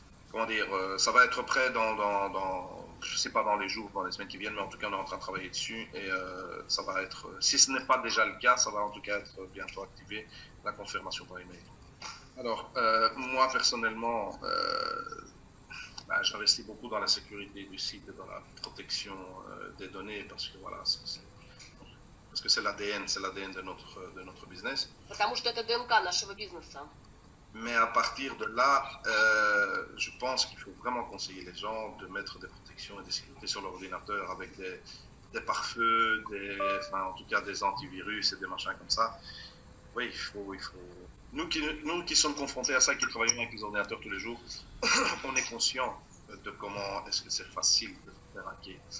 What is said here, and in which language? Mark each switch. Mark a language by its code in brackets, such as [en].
[fr] Comment dire, ça va être prêt je sais pas dans les jours, dans les semaines qui viennent, mais en tout cas on est en train de travailler dessus et ça va être, si ce n'est pas déjà le cas, ça va en tout cas être bientôt activé, la confirmation par email. Alors, moi personnellement, j'investis beaucoup dans la sécurité du site et dans la protection des données parce que voilà, c'est l'ADN de notre business. [ru] Потому что это ДНК нашего бизнеса. [fr] Mais à partir de là, je pense qu'il faut vraiment conseiller les gens de mettre des protections et des sécurités sur l'ordinateur avec des pare-feux, en tout cas des antivirus et des machins comme ça. Oui, il faut. Nous qui sommes confrontés à ça, qui travaillons avec les ordinateurs tous les jours, on est conscient de comment est-ce que c'est facile de faire hacker.